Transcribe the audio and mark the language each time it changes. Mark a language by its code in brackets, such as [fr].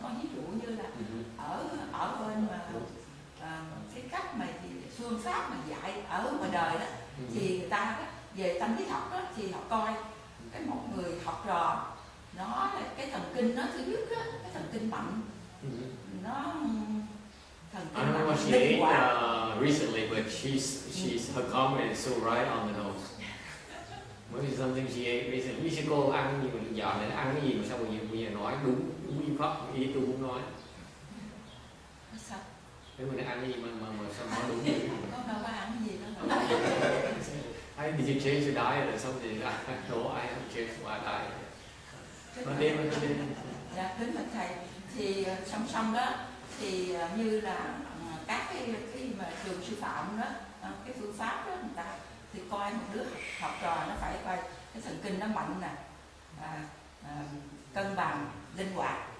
[vi] Con ví dụ như là ở bên mà cái cách mà phương pháp mà dạy ở ngoài đời đó, thì người ta đó, về tâm lý học đó, thì họ coi cái một người học trò nó cái thần kinh nó thứ nhất đó, cái thần kinh mạnh, nó thần [en] I don't know what she ate recently, but her comment is so right on the nose. Maybe something she ate recently. [vi] Như cô ăn gì mà dạo này ăn cái gì mà sao bây giờ nói đúng nguyên pháp ý tôi muốn nói. Sao? Nếu mình ăn cái gì mà sao nói đúng như con đâu có ăn cái gì đâu. [en] Did you change your diet or something? No, I haven't changed my diet. [vi] Nói đi. Dạ, kính bạch thầy. Thì song song đó thì như là các cái mà trường sư phạm đó, cái phương pháp đó người ta thì coi một đứa học trò nó phải coi cái thần kinh nó mạnh nè, cân bằng, linh hoạt.